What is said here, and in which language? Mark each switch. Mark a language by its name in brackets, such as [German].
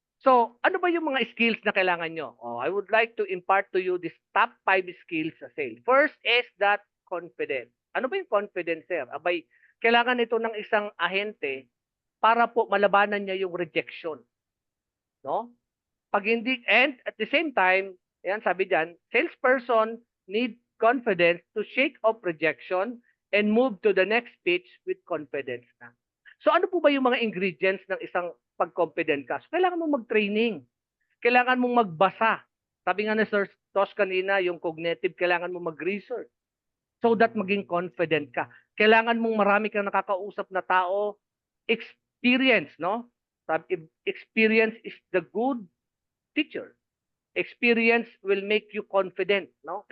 [Filipino] So, ano ba yung mga skills na kailangan nyo? [English] Oh, I would like to impart to you this top 5 skills sa sales. First is that confidence. [Filipino] Ano ba yung [English] confidence, sir? [Filipino] Abay, kailangan ito ng isang ahente para po malabanan niya yung rejection. No? Pag hindi, [English] and at the same time, ayan, sabi diyan, salesperson need confidence to shake off rejection and move to the next pitch with confidence na. [Filipino] So ano po ba yung mga ingredients ng isang pag-confident ka? So, kailangan mong mag-training. Kailangan mong magbasa. Sabi nga ni Sir Tosh kanina, yung cognitive, kailangan mong mag-research [English] so that [Filipino] maging confident ka. Kailangan mong marami kang nakakausap na tao. Experience, no? [English] Experience is the good teacher. Experience will make you confident, no?